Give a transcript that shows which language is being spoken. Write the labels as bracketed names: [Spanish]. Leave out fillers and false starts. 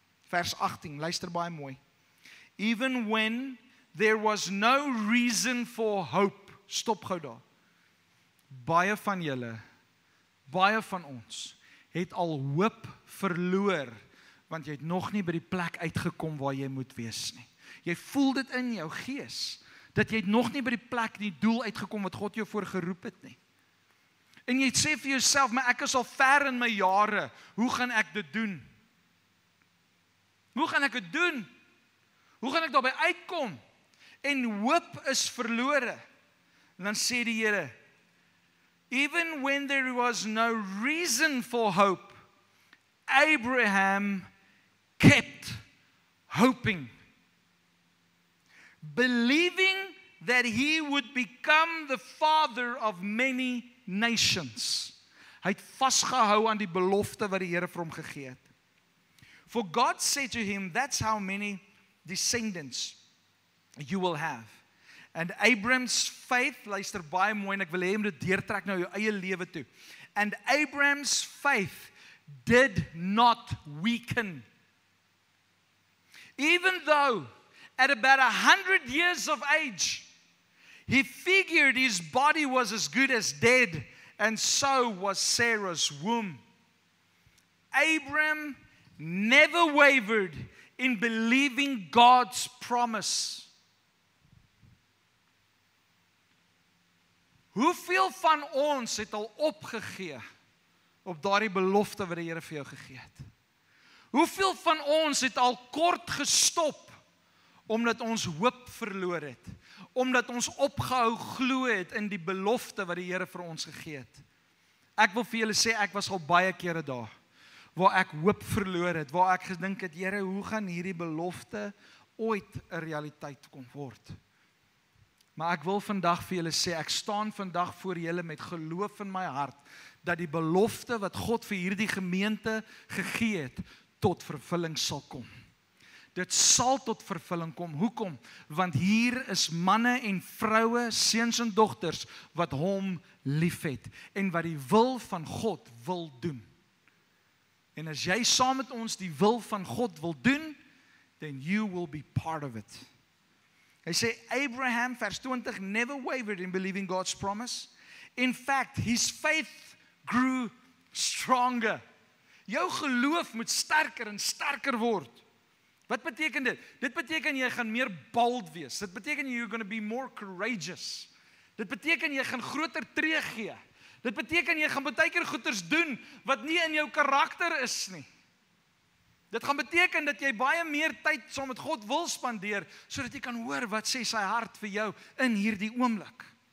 [Afrikaans] Vers 18, luister baie mooi. [English] Even when there was no reason for hope. [Afrikaans] Stop gou daar. Baie van julle, baie van ons, het al hoop verloor, want jy het nog nie by die plek uitgekom waar jy moet wees nie. Jy voel dit in jou gees, dat jy het nog nie by die plek, die doel uitgekom wat God jou voor geroep het nie. En jy sê vir jouself, maar ek is al ver in my jare, hoe gaan ek dit doen? Hoe gaan ek dit doen? Hoe gaan ek daarby uitkom? En hoop is verlore. En dan sê die Here, [English] even when there was no reason for hope, Abraham kept hoping, believing that he would become the father of many nations. [Afrikaans] Hy het vasgehou aan die belofte wat die Here vir hom gegee het. [English] For God said to him, that's how many descendants you will have. And Abraham's faith, [Afrikaans] luister baie mooi en ek wil hê jy moet dit deurtrek na jou eie lewe toe. [English] And Abraham's faith did not weaken. Even though at about 100 years of age, he figured his body was as good as dead, and so was Sarah's womb. Abraham never wavered in believing God's promise. [Afrikaans] Hoeveel van ons het al opgegee op daardie belofte wat die Here vir jou gegee het? Hoeveel van ons het al kort gestop omdat ons hoop verloor het? Omdat ons opgehou glo het in die belofte wat die Here vir ons gegee het? Ek wil vir julle sê, ek was al baie kere daar waar ek hoop verloor het, waar ek gedink het, Here, hoe gaan hierdie belofte ooit 'n realiteit kom word? Maar ek wil vandag vir julle sê, ek staan vandag voor julle met geloof in my hart, dat die belofte wat God vir hierdie gemeente gegee het, tot vervulling sal kom. Dit sal tot vervulling kom. Hoekom? Want hier is manne en vroue, seuns en dogters, wat hom liefhet, en wat die wil van God wil doen. En as jy saam met ons die wil van God wil doen, [English] then you will be part of it. [Afrikaans] Hy sê, [English] Abraham, vers 20, never wavered in believing God's promise. In fact, his faith grew stronger. [Afrikaans] Jou geloof moet sterker en sterker word. Wat beteken dit? Dit beteken jy gaan meer bold wees. Dit beteken [English] you're going to be more courageous. [Afrikaans] Dit beteken jy gaan groter tree gee. Dit beteken jy gaan baie keer goeders doen wat nie in jou karakter is nie. Dit gaan beteken dat jy baie meer tyd saam met God wil spandeer, sodat jy kan hoor wat sê sy hart vir jou in hierdie oomblik.